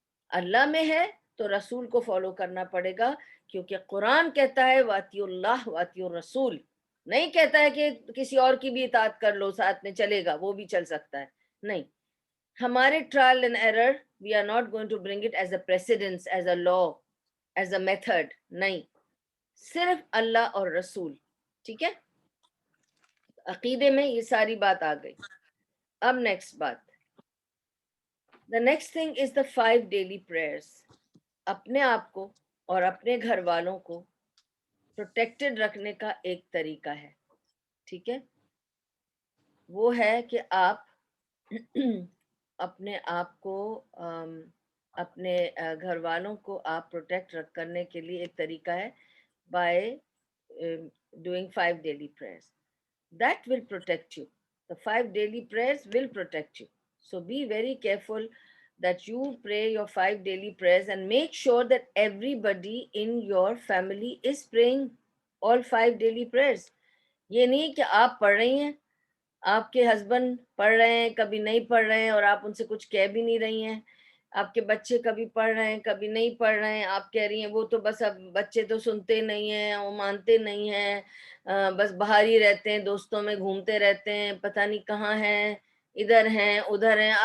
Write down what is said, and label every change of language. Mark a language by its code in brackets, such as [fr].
[ur] اللہ میں ہے تو رسول کو فالو کرنا پڑے گا، کیونکہ قرآن کہتا ہے واطیع اللہ واطیع الرسول، نہیں کہتا ہے کہ کسی اور کی بھی اطاعت کر لو ساتھ میں چلے گا، وہ بھی چل سکتا ہے. نہیں، ہمارے [en] Trial and error we are not going to bring it as a precedence, as a law, as a method. [ur] نہیں، صرف اللہ اور رسول. ٹھیک ہے، عقیدے میں یہ ساری بات آ گئی. اب نیکسٹ بات، [en] the next thing is the 5 daily prayers. [ur] اپنے آپ کو اور اپنے گھر والوں کو پروٹیکٹڈ رکھنے کا ایک طریقہ ہے. ٹھیک ہے، وہ ہے کہ آپ اپنے آپ کو اپنے گھر والوں کو آپ پروٹیکٹ کرنے کے لیے ایک طریقہ ہے [en] By doing 5 daily prayers. That will protect you. The 5 daily prayers will protect you. So be very careful that you pray your 5 daily prayers and make sure that everybody in your family is praying all 5 daily prayers. [ur] یہ نہیں کہ آپ پڑھ رہی ہیں، آپ کے husband پڑھ رہے ہیں کبھی نہیں پڑھ رہے ہیں اور آپ ان سے کچھ کہہ بھی نہیں رہی ہیں، آپ کے بچے کبھی پڑھ رہے ہیں کبھی نہیں پڑھ رہے ہیں، آپ کہہ رہی ہیں وہ تو بس اب بچے تو سنتے نہیں ہیں، وہ مانتے نہیں ہیں، بس باہر ہی رہتے ہیں، دوستوں میں گھومتے رہتے ہیں، پتہ نہیں کہاں ہیں، ادھر ہیں ادھر ہیں.